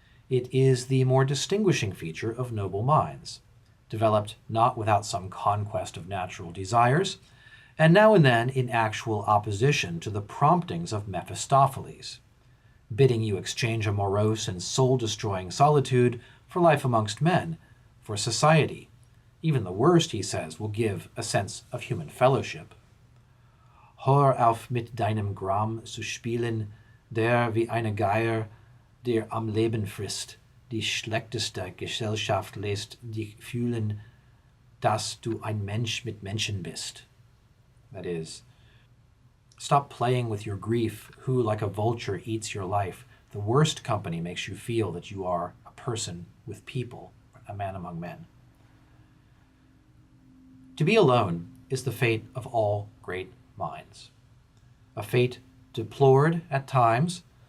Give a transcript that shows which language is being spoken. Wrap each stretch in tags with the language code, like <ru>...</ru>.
<en>It is the more distinguishing feature of noble minds, developed not without some conquest of natural desires, and now and then in actual opposition to the promptings of Mephistopheles, bidding you exchange a morose and soul-destroying solitude for life amongst men, for society. Even the worst, he says, will give a sense of human fellowship.</en> <de>Hör auf mit deinem Gram zu spielen, der wie eine Geier dir am Leben frisst. Die schlechteste Gesellschaft lässt dich fühlen, dass du ein Mensch mit Menschen bist.</de> <en>That is, stop playing with your grief, who like a vulture eats your life. The worst company makes you feel that you are a person with people, a man among men. To be alone is the fate of all great minds, a fate deplored at times,</en>